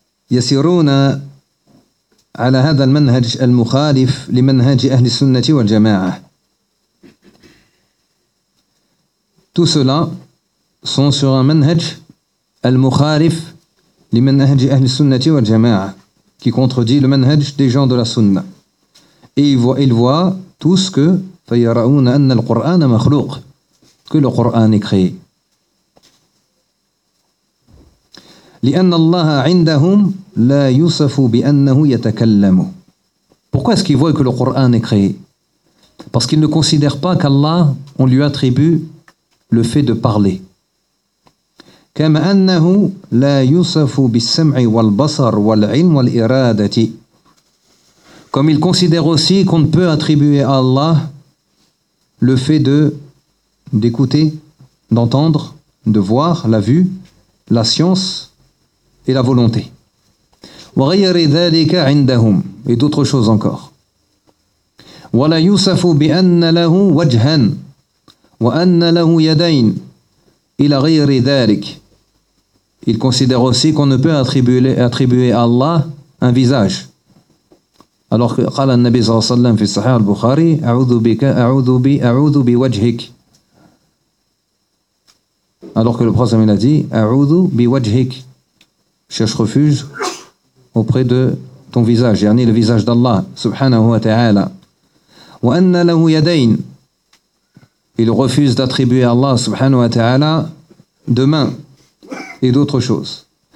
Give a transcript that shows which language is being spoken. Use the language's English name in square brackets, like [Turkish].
[Arabic] يسيرون على هذا المنهج المخالف لمنهج أهل السنة والجماعة. [French] Tout cela sont sur un [Arabic] منهج المخالف لمنهج أهل السنة والجماعة, [French] qui contredit le منهج des gens de la Sunna. Et ils voient tous que [Arabic] فيرون أن القرآن مخلوق, [French] que le Coran est créé. [Arabic] لأن الله عندهم لا يوصف بأنه يتكلم. [French] Pourquoi est-ce qu'ils voient que le Coran est créé? Parce qu'ils ne considèrent pas qu'Allah, on lui attribue le fait de parler. [Arabic] كما أنه لا يوصف بالسمع والبصر والعلم والإرادة. [French] Comme ils considèrent aussi qu'on ne peut attribuer à Allah le fait d'écouter, d'entendre, de voir, la vue, la science et la volonté. [Arabic] وَغَيَّرِ ذَلِكَ عِنْدَهُمْ, [French] et d'autres choses encore. [Arabic] وَلَا يُوسَفُ بِأَنَّ لَهُ وَجْهًا وَأَنَّ لَهُ يَدَيْن إِلَا غَيَّرِ ذَلِكَ. [French] Il considère aussi qu'on ne peut attribuer à Allah un visage. Alors que [Arabic] قال النبي صلى الله عليه وسلم في الصحيح البخاري أعوذ بوجهك. [French] Alors que le prophète a dit [Arabic] أعوذ بوجهك, [French] cherche refuge auprès de ton visage, yani le visage d'Allah subhanahu wa ta'ala. [Arabic] Wa anna lahu yadayn, [French] il refuse d'attribuer à Allah subhanahu wa ta'ala de main et d'autres choses.